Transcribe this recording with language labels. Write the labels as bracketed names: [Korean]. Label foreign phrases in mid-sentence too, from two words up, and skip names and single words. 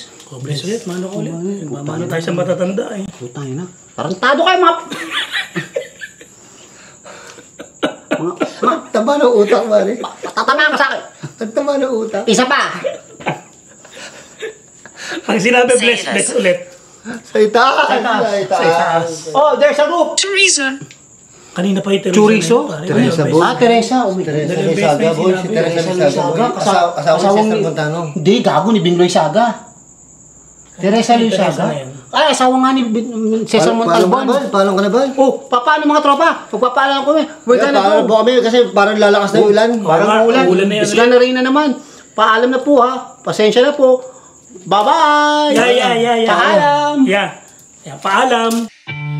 [Filipino] Oh, bless ulit. Mano ko ulit. Mano tayo sa matatanda eh. Putang ina. Tarantado kayo, mga... Ang taba ng utak, pare. Tatamaan ka sa akin. Ang taba ng utak. Isa pa. Pag sinabi Say bless, this. bless ulit. Sa itaas. Sa itaas. Sa itaas. [English] Oh, there's a roof. [Filipino] Teresa. Kanina pa yung Teresa. Chorizo? na yun, pare. Teresa, Ayun, boy. [English] Ah, Teresa. Oh my God. [Filipino] Teresa Dalawang Lisaga, beses boy. may Si sinabi. Teresa Lisaga, boy. Asawa ni Cesar Montano. Hindi, gago ni Binoy Saga. Teresa Teresa Lisaga. na yan. Ay, asawa nga ni Cesar Montalbon. Paano ka na ba? Oh, paano mga tropa? Pagpapaalam ko eh. [English] We're gonna [Filipino] Paano go. po kami kasi parang lalakas na yung ulan. Parang ulan. Ulan na yan. Isla na rin na naman. Paalam na po ha. Pasensya na po. Bye-bye. Yeah. Paalam. Yeah. Paalam.